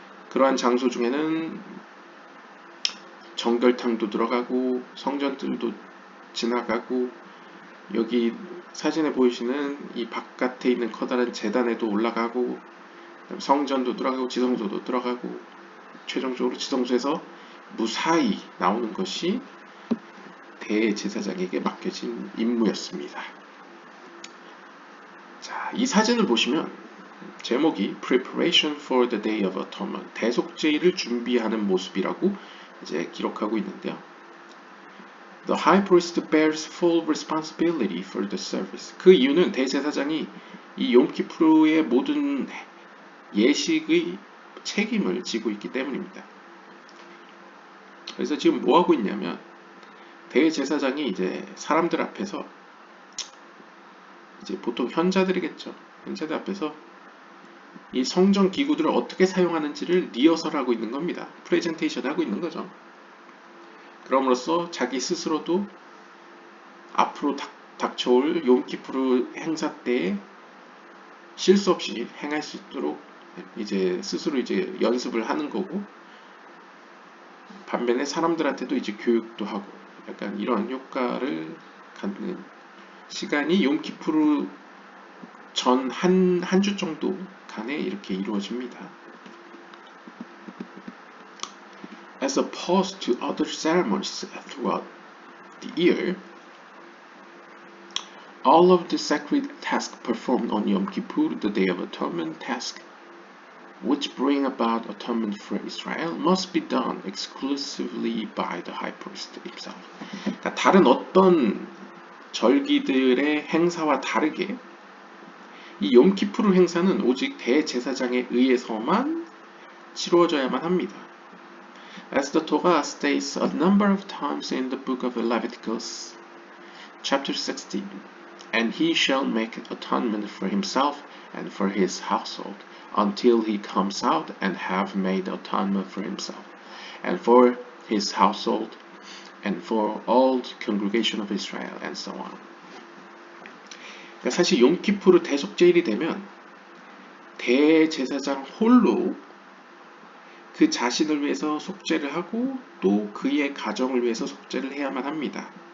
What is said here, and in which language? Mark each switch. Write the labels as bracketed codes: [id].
[ko] 그러한 장소 중에는 정결탕도 들어가고 성전들도 지나가고, 여기 사진에 보이시는 이 바깥에 있는 커다란 제단에도 올라가고, 성전도 들어가고 지성소도 들어가고, 최종적으로 지성소에서 무사히 나오는 것이 대제사장에게 맡겨진 임무였습니다. 자, 이 사진을 보시면 제목이 [en] Preparation for the Day of Atonement, [ko] 대속죄일을 준비하는 모습이라고 이제 기록하고 있는데요. [en] The high priest bears full responsibility for the service. [ko] 그 이유는 대제사장이 이 욤키푸르의 모든 예식의 책임을 지고 있기 때문입니다. 그래서 지금 뭐 하고 있냐면 대제사장이 이제 사람들 앞에서 이제 보통 현자들이겠죠. 현자들 앞에서 이 성전 기구들을 어떻게 사용하는지를 리허설하고 있는 겁니다. 프레젠테이션 하고 있는 거죠. 그럼으로써 자기 스스로도 앞으로 닥쳐올 욤키푸르 행사 때에 실수 없이 행할 수 있도록 이제 스스로 이제 연습을 하는 거고, 반면에 사람들한테도 이제 교육도 하고 약간 이런 효과를 갖는 시간이 욤키푸르 전 한 주 정도 간에 이렇게 이루어집니다. [en] As opposed to other ceremonies throughout the year, all of the sacred tasks performed on Yom Kippur, the Day of Atonement task, which bring about atonement for Israel, must be done exclusively by the high priest himself. [ko] 그러니까 다른 어떤 절기들의 행사와 다르게 이 욤키푸르 행사는 오직 대제사장에 의해서만 치루어져야만 합니다. [en] As the Torah states a number of times in the book of Leviticus, chapter 16, and he shall make atonement for himself and for his household until he comes out and have made atonement for himself and for his household and for all the congregation of Israel, and so on. [ko] 그러니까 사실 욤키푸르 대속죄일이 되면 대제사장 홀로 그 자신을 위해서 속죄를 하고 또 그의 가정을 위해서 속죄를 해야만 합니다.